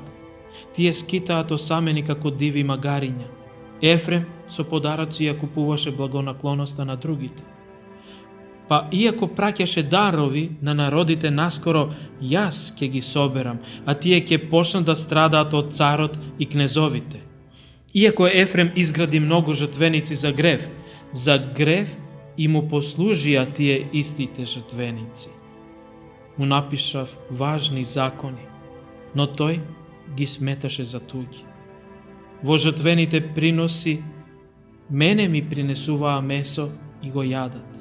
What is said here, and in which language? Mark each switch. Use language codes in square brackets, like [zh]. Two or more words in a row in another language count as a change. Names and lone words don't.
[mk] Тие скитаат осамени како диви магариња. Ефрем со подароци ја купуваше благонаклоноста на другите. Па иако праќаше дарови на народите наскоро, јас ќе ги соберам, а тие ќе почнат да страдаат од царот и кнезовите. Iako Efrem izgradi mnogo žrtvenicи za grev i mu poslužija tije istite žrtvenici. Mu napišav važni zakoni, no toj gi smetaše za tugi. Vo žrtvenite prinosi, mene mi prinesuvaa meso i go jadat.